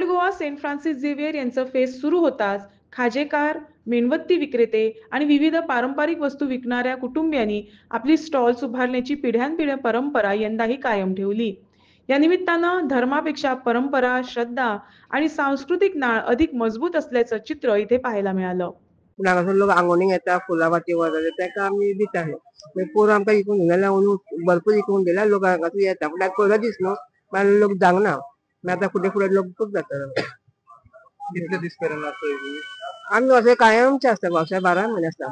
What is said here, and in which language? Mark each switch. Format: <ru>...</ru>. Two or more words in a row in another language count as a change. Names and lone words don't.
<mr>सेंट फ्रान्सिस झेवियर यांचं फेस्ट सुरू होताच खाजेकार, मेणबत्ती विक्रेते आणि विविध पारंपरिक वस्तू विकणाऱ्या कुटुंबियांनी आपली स्टॉल्स उभारण्याची पिढ्यानपिढ्या परंपरा यंदाही कायम ठेवली. या निमित्तानं धर्मापेक्षा परंपरा, श्रद्धा आणि सांस्कृतिक नाळ अधिक मजबूत असल्याचं चित्र इथे पाहायला मिळालं.</mr> <kok>हांगासर लोक आंगोणीक येता, फुलां फाती व्हरता तेका आमी दिताले. मागीर पोरं आमकां विकूंक गेल्या भरपूर विकूंक गेल्या लोक हांगासर येता. पूण आतां पयलो दीस न्हू मागीर लोक जावंक ना. मागीर आतां फुडें फुडें लोक खूब जाता. कितले दीस पर्यंत आसता ही? आमी अशें कायमचे आसता, वर्सा 12 म्हयने आसता.</kok>